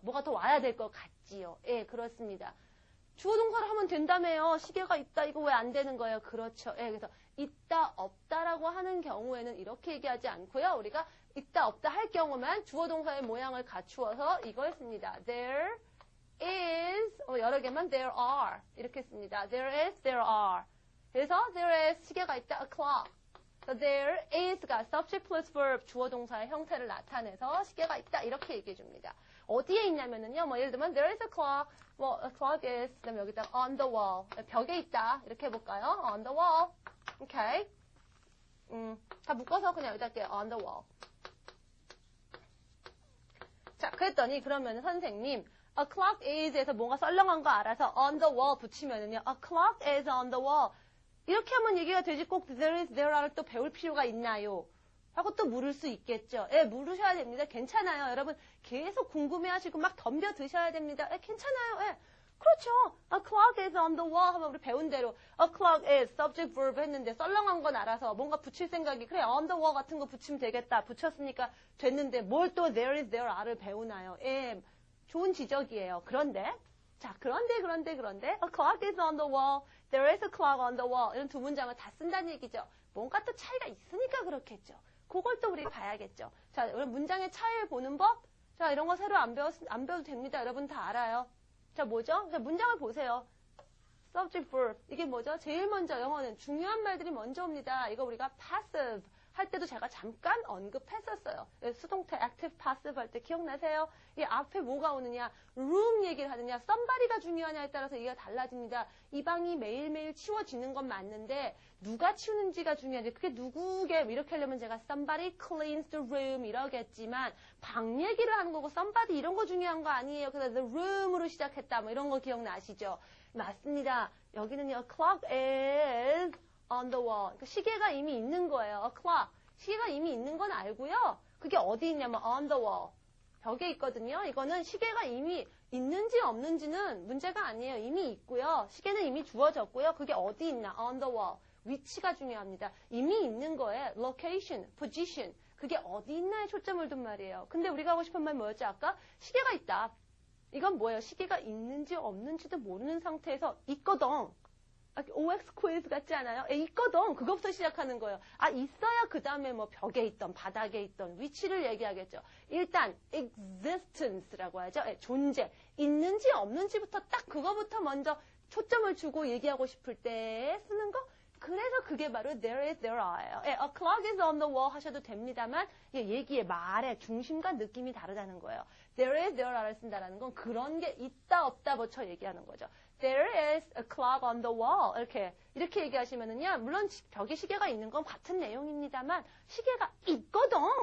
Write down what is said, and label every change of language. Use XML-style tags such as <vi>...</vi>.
<ko>뭐가 더 와야 될 것 같지요. 예, 그렇습니다. 주어 동사를 하면 된다며요. 시계가 있다. 이거 왜 안 되는 거예요? 그렇죠. 예, 그래서 있다, 없다라고 하는 경우에는 이렇게 얘기하지 않고요. 우리가 있다, 없다 할 경우만 주어 동사의 모양을 갖추어서 이걸 씁니다.</ko> <en>There is,</en> <ko>여러 개만</ko> <en>there are</en> <ko>이렇게 씁니다.</ko> <en>There is, there are.</en> <ko>그래서</ko> <en>there is</en> <ko>시계가 있다,</ko> <en>a clock.</en> <ko>So there is가 subject plus verb 주어 동사의 형태를 나타내서 시계가 있다 이렇게 얘기해 줍니다. 어디에 있냐면은요, 예를 들면</ko> <en>there is a clock, a clock is,</en> <ko>그다음에 여기다</ko> <en>on the wall,</en> <ko>벽에 있다 이렇게 해볼까요?</ko> <en>On the wall, okay.</en> <ko>다 묶어서 그냥 여기다 할게요.</ko> <en>On the wall.</en> <ko>자, 그랬더니 그러면 선생님, a clock is에서 뭔가 썰렁한 거 알아서 on the wall 붙이면은요,</ko> <en>a clock is on the wall.</en> <ko>이렇게 하면 얘기가 되지 꼭 there is, there are를 또 배울 필요가 있나요? 하고 또 물을 수 있겠죠. 예, 물으셔야 됩니다. 괜찮아요. 여러분 계속 궁금해하시고 막 덤벼 드셔야 됩니다. 예, 괜찮아요. 예, 그렇죠.</ko> <en>A clock is on the wall</en> <ko>하면 우리 배운 대로 a clock is subject verb 했는데 썰렁한 건 알아서 뭔가 붙일 생각이 그래 on the wall 같은 거 붙이면 되겠다. 붙였으니까 됐는데 뭘 또 there is, there are를 배우나요? 예, 좋은 지적이에요.</ko> <en>그런데 a clock is on the wall, there is a clock on the wall</en> <ko>이런 두 문장을 다 쓴다는 얘기죠. 뭔가 또 차이가 있으니까 그렇겠죠. 그걸 또 우리 봐야겠죠. 자, 여러분 문장의 차이를 보는 법. 자, 이런 거 새로 안 배워도 됩니다. 여러분 다 알아요. 자, 뭐죠? 자, 문장을 보세요. subject verb. 이게 뭐죠? 제일 먼저 영어는 중요한 말들이 먼저 옵니다. 이거 우리가 passive 할 때도 제가 잠깐 언급했었어요. 수동태 active passive 할 때 기억나세요? 이 앞에 뭐가 오느냐, room 얘기를 하느냐, somebody가 중요하냐에 따라서 얘기가 달라집니다. 이 방이 매일매일 치워지는 건 맞는데 누가 치우는지가 중요한데 그게 누구게 이렇게 하려면 제가 somebody cleans the room 이러겠지만 방 얘기를 하는 거고 somebody 이런 거 중요한 거 아니에요. 그래서 the room으로 시작했다 뭐 이런 거 기억나시죠? 맞습니다. 여기는요,</ko> <en>clock is on the wall.</en> <ko>그러니까 시계가 이미 있는 거예요.</ko> <en>A clock.</en> <ko>시계가 이미 있는 건 알고요. 그게 어디 있냐면 on the wall. 벽에 있거든요. 이거는 시계가 이미 있는지 없는지는 문제가 아니에요. 이미 있고요. 시계는 이미 주어졌고요. 그게 어디 있나?</ko> <en>on the wall.</en> <ko>위치가 중요합니다. 이미 있는 거에 location, position. 그게 어디 있나에 초점을 둔 말이에요. 근데 우리가 하고 싶은 말 뭐였죠? 아까 시계가 있다. 이건 뭐예요? 시계가 있는지 없는지도 모르는 상태에서 있거든. OX quiz 같지 않아요? 있거든. 그것부터 시작하는 거예요. 있어야 그 다음에 뭐 벽에 있던, 바닥에 있던 위치를 얘기하겠죠. 일단 existence라고 하죠. 존재. 있는지 없는지부터 딱 그거부터 먼저 초점을 주고 얘기하고 싶을 때 쓰는 거. 그래서 그게 바로 there is, there are예요.</ko> <en>A clock is on the wall</en> <ko>하셔도 됩니다만 얘기의 말의 중심과 느낌이 다르다는 거예요. There is, there are를 쓴다는 건 그런 게 있다 없다 붙여 얘기하는 거죠.</ko> <en>There is a clock on the wall.</en> <ko>이렇게 얘기하시면은요, 물론 벽에 시계가 있는 건 같은 내용입니다만 시계가 있거든.</ko>